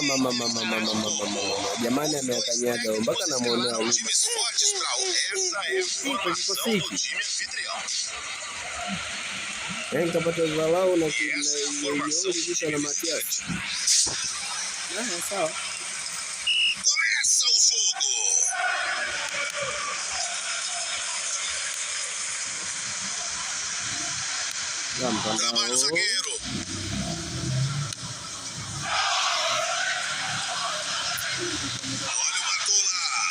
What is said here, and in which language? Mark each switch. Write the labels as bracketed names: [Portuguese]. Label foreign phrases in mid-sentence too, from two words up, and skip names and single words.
[Swahili] Jamani ameakanyaga mpaka namuonea huyu. Nikapata dharau na kujeuri kisha na Matias. Sawa. [Portuguese] Começa o jogo. Trabalha o zagueiro. Olha o Barcola.